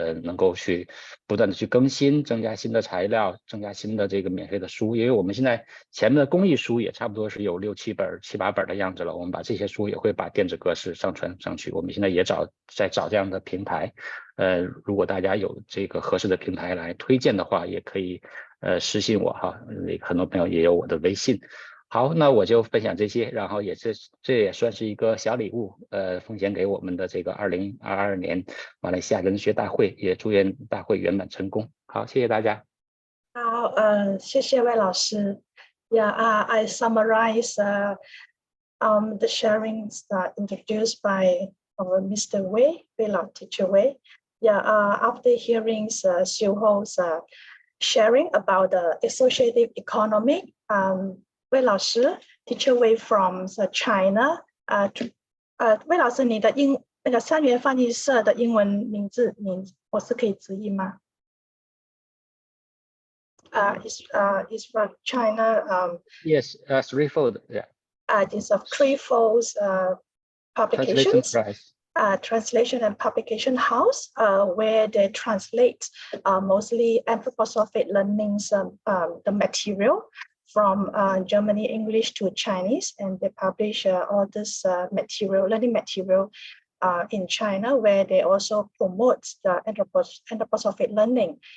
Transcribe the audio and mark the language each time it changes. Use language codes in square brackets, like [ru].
[zh] 能够去不断的去更新，增加新的材料，增加新的这个免费的书，因为我们现在前面的公益书也差不多是有6、7本、7、8本的样子了，我们把这些书也会把电子格式上传上去，我们现在也在找这样的平台，如果大家有这个合适的平台来推荐的话，也可以私信我哈，很多朋友也有我的微信。好，那我就分享这些，然后这也算是一个小礼物，奉献给我们的这个2022年马来西亚人文学大会，也祝愿大会圆满成功。好，谢谢大家。好，谢谢魏老师。 [en] Yeah, I summarize the sharings introduced by our Mr. Wei Lao, Teacher Wei. Yeah, after hearing Siu Ho's sharing about the associative economy, Wei Lao Shi, Teacher Wei from China. [zh] 魏老师，你的那个三元翻译社的英文名字，我是可以直译吗？ [en] Is from China. Yes, threefold. Yeah. It's a threefold publications. Translation and publication house, where they translate mostly anthroposophic learnings, the material from Germany English to Chinese, and they publish all this learning material in China, where they also promote the anthroposophic learning.